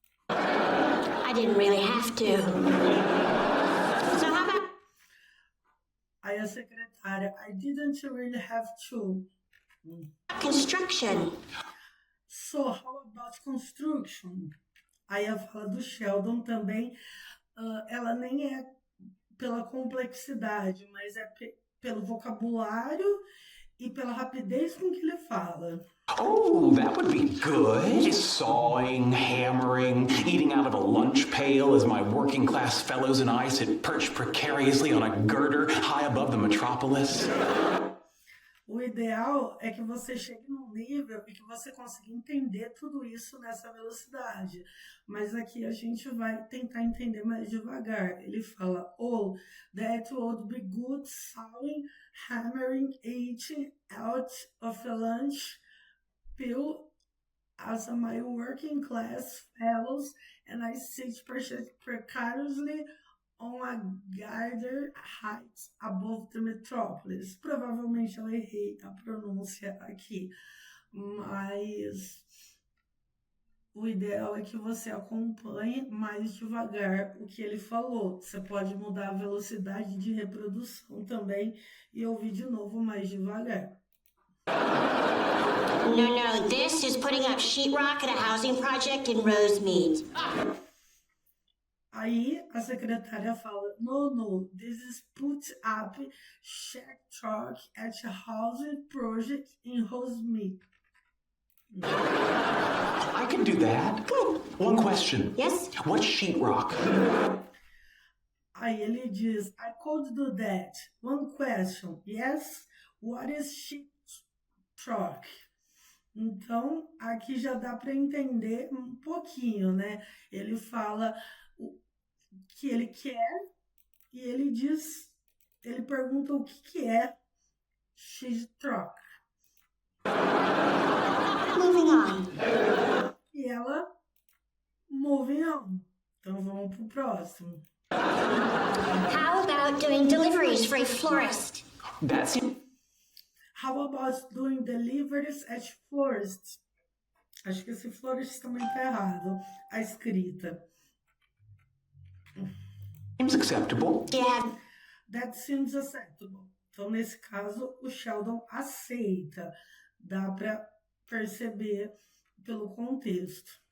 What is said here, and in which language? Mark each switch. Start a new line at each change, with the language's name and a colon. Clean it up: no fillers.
English: I didn't really have to. So how about
Portuguese: Aí a secretária,
English: I didn't really have to. construction? So, how about construction?
Portuguese: Aí a fala do Sheldon também, ela nem é pela complexidade, mas é pelo vocabulário e pela rapidez com que ele fala.
English: Oh, that would be good. Sawing, hammering, eating out of a lunch pail as my working class fellows and I sit perched precariously on a girder high above the metropolis.
Portuguese: O ideal é que você chegue num nível e que você consiga entender tudo isso nessa velocidade. Mas aqui a gente vai tentar entender mais devagar. Ele fala,
English: oh, that would be good sawing, hammering, eating out of a lunch pail as my working class fellows and I sit precariously on a garden height above the metropolis.
Portuguese: Provavelmente eu errei a pronúncia aqui, mas o ideal é que você acompanhe mais devagar o que ele falou. Você pode mudar a velocidade de reprodução também e ouvir de novo mais devagar.
English: No, this is putting up sheetrock at a housing project in Rosemead.
Portuguese: Aí a secretária fala,
English: no, this is put up sheetrock at a housing project in Rosemead. I can do that. Good. One question. Yes? What's sheetrock?
Portuguese: Aí ele diz,
English: I could do that. One question. Yes, what is sheetrock?
Portuguese: Então, aqui já dá para entender um pouquinho, né? Ele fala o que ele quer e ele pergunta o que é sheetrock.
English: Moving on.
Portuguese: E ela,
English: moving on.
Portuguese: Então, vamos pro próximo.
English: How about doing deliveries for a florist? That's How about doing deliveries at florists?
Portuguese: Acho que esse florist também tá errado, a escrita.
English: seems acceptable. Yeah. That seems acceptable.
Portuguese: Então, nesse caso, o Sheldon aceita. Dá para perceber pelo contexto.